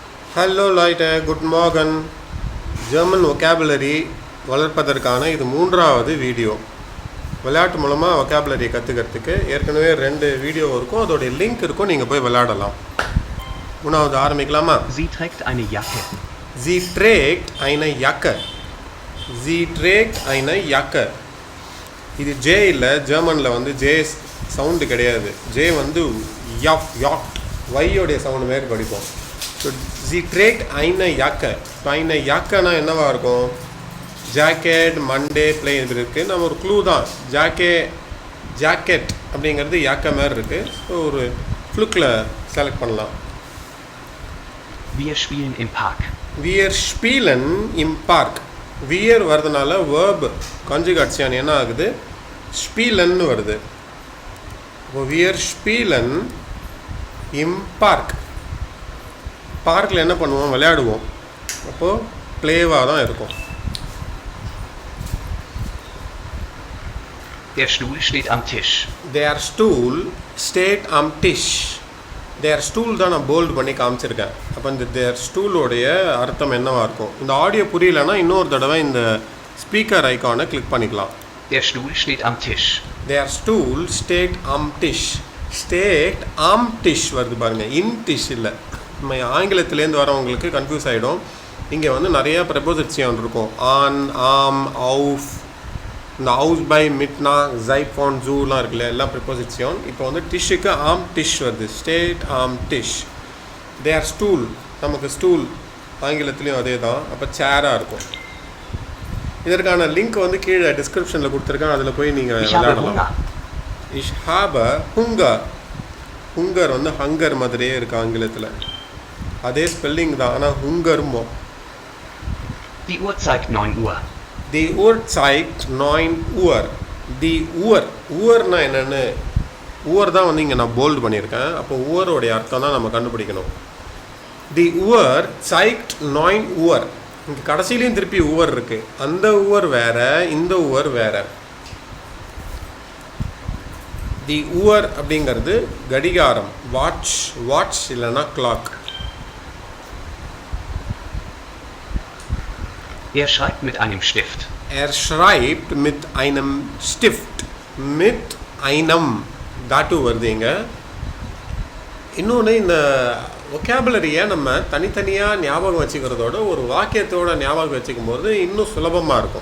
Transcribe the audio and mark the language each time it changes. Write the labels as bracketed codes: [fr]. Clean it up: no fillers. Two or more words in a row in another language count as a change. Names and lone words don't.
[en] Hello Leute, good morning. German vocabulary [ta] வளர்ப்பதற்கான இது மூன்றாவது வீடியோ. விளையாட்டு மூலமாக vocabulary கற்றுக்கிறதுக்கு ஏற்கனவே 2 வீடியோ இருக்கும், அதோடைய லிங்க் இருக்கும், நீங்கள் போய் விளையாடலாம். மூணாவது ஆரம்பிக்கலாமா? [de] Sie trägt eine Jacke. Sie trägt eine Jacke. Sie trägt eine Jacke. [ta] இது ஜே இல்லை, ஜெர்மனில் வந்து ஜே சவுண்டு கிடையாது. ஜே வந்து யாக் யாக் வையோடைய சவுண்டு மாரி படிப்போம். ஸோ [de] Sie trägt eine Jacke. [ta] இப்போ [de] eine Jacke [ta] னா என்னவா இருக்கும்? ஜாக்கெட், மண்டே, பிளே இது இருக்குது. நம்ம ஒரு க்ளூ தான். ஜாக்கெட் அப்படிங்கிறது யாக்கை மாதிரி இருக்குது. ஸோ ஒரு ஃப்ளுக்கில் செலக்ட் பண்ணலாம். [de] Wir spielen im Park. Wir spielen im Park. Wir [ta] வரதுனால [en] verb conjugation [ta] என்ன ஆகுது? spielen வருது. இப்போ [de] wir spielen im Park. [ta] பார்க்கில் என்ன பண்ணுவோம்? விளையாடுவோம். அப்போது ப்ளேவாக தான் இருக்கும். [de] Der Stuhl steht am Tisch. Der Stuhl steht am Tisch. Der Stuhl [ta] தான் நான் போல்டு பண்ணி காமிச்சிருக்கேன். அப்போ இந்த der ஸ்டூலோடைய அர்த்தம் என்னவாக இருக்கும்? இந்த ஆடியோ புரியலன்னா இன்னொரு தடவை இந்த ஸ்பீக்கர் ஐக்கானை கிளிக் பண்ணிக்கலாம். [de] Der Stuhl steht am Tisch. Der Stuhl steht am Tisch. Steht am Tisch [ta] வருது பாருங்கள், [de] in Tisch [ta] இல்லை. நம்ம ஆங்கிலத்திலேருந்து வரவங்களுக்கு கன்ஃபியூஸ் ஆகிடும். இங்கே வந்து நிறைய ப்ரெபோசிஷன் இருக்கும். [de] an, am, auf, [ta] இந்த ஹவுஸ் பை, மிட்னா, ஜைஃபான், ஜூலாம் இருக்குல்ல, எல்லாம் ப்ரிப்போசிஷன். இப்போ வந்து டிஷ்ஷுக்கு [de] am Tisch [ta] வருது. [de] steht am Tisch. der Stuhl, [ta] நமக்கு ஸ்டூல் ஆங்கிலத்துலேயும் அதே தான். அப்போ சேராக இருக்கும். இதற்கான லிங்க் வந்து கீழே டிஸ்கிரிப்ஷனில் கொடுத்துருக்கேன், அதில் போய் நீங்கள் விளையாடலாம். [de] Ich habe Hunger. [ta] ஹுங்கர் வந்து ஹங்கர் மாதிரியே இருக்குது ஆங்கிலத்தில். அதே ஸ்பெல்லிங் தான், ஆனால் ஹுங்கருமோ. [de] Die Uhr zeigt 9 Uhr. Die Uhr zeigt 9 Uhr. Die Uhr. [ta] ஊர்னா என்னென்னு, ஊர் தான் வந்து இங்கே நான் போல்டு பண்ணியிருக்கேன். அப்போ ஊரோடைய அர்த்தம் தான் நம்ம கண்டுபிடிக்கணும். [de] Die Uhr zeigt 9 Uhr. [ta] இங்கே கடைசியிலையும் திருப்பி ஊர் இருக்குது. அந்த ஊர் வேறு, இந்த ஊர் வேறு. [de] Die Uhr [ta] அப்படிங்கிறது கடிகாரம், வாட்ச், வாட்ச் இல்லைன்னா கிளாக். [de] Er schreibt mit einem Stift. Er schreibt mit einem Stift. Mit einem [ta] தாட்டு வருது இங்கே. இன்னொன்று, இந்த ஒகேபுலரியை நம்ம தனித்தனியாக ஞாபகம் வச்சுக்கிறதோட ஒரு வாக்கியத்தோட ஞாபகம் வச்சுக்கும் போது இன்னும் சுலபமாக இருக்கும்.